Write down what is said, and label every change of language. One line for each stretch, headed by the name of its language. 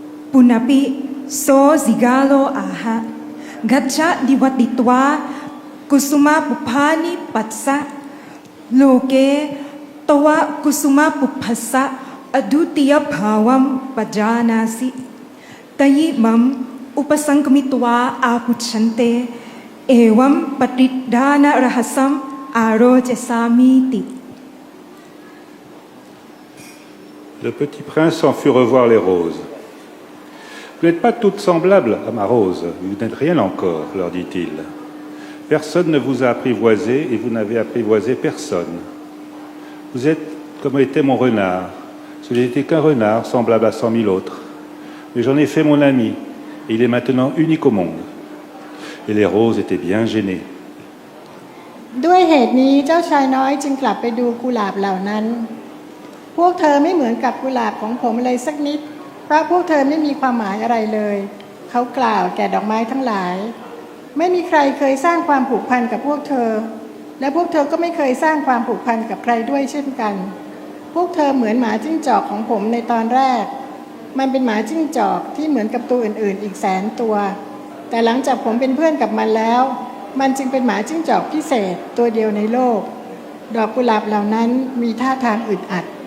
Pali: ปุณปิโสซิกาโลอาหะกัจฉะดิวัติตวากุสุมาปุพานิปัสสะโลเกตวะกุสุมาปุพัสสะอดุติยภาวัมปจานาสิตยิมัมอุปสังคมิตวาอาพุชันเตเอวัมปฏิดานรหัสัมอาโรเจสามิติ
French: Le petit prince s'en fut revoir les roses. Vous n'êtes pas toutes semblables à ma rose, vous n'êtes rien encore, leur dit-il. Personne ne vous a apprivoisé et vous n'avez apprivoisé personne. Vous êtes comme était mon renard. Ce n'était qu'un renard semblable à 100 000 autres. Mais j'en ai fait mon ami et il est maintenant unique au monde. Et les roses étaient bien gênées.
Thai: ด้วยเหตุนี้เจ้าชายน้อยจึงกลับไปดูกุหลาบเหล่านั้นพวกเธอไม่เหมือนกับกุหลาบของผมเลยสักนิดเพราะพวกเธอไม่มีความหมายอะไรเลยเข เขากล่าวแก่ดอกไม้ทั้งหลายไม่มีใครเคยสร้างความผูกพันกับพวกเธอและพวกเธอก็ไม่เคยสร้างความผูกพันกับใครด้วยเช่นกันพวกเธอเหมือนหมาจิ้งจอกของผมในตอนแรกมันเป็นหมาจิ้งจอกที่เหมือนกับตัวอื่นๆอีกแสนตัวแต่หลังจากผมเป็นเพื่อนกับมันแล้วมันจึงเป็นหมาจิ้งจอกพิเศษตัวเดียวในโลกดอกกุหลาบเหล่านั้นมีท่าทางอึดอัด